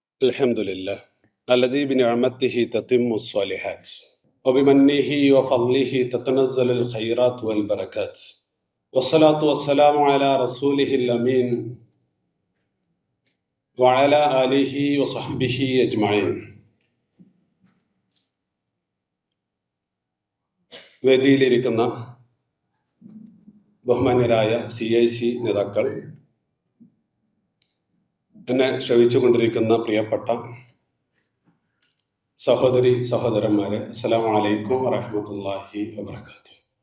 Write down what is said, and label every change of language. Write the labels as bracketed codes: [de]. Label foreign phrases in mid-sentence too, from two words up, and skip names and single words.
[ar] الحمد لله الذي بنعمته تتم الصالحات وبمنه وفضله تتنزل الخيرات والبركات والصلاة والسلام على رسوله الأمين وعلى آله وصحبه أجمعين. [ml] വേദിയിലിരിക്കുന്ന ബഹുമാന്യരായ CIC നേതാക്കൾ, എന്നെ ശ്രവിച്ചുകൊണ്ടിരിക്കുന്ന പ്രിയപ്പെട്ട സഹോദരി സഹോദരന്മാരെ, [ar] السلام عليكم ورحمة الله وبركاته.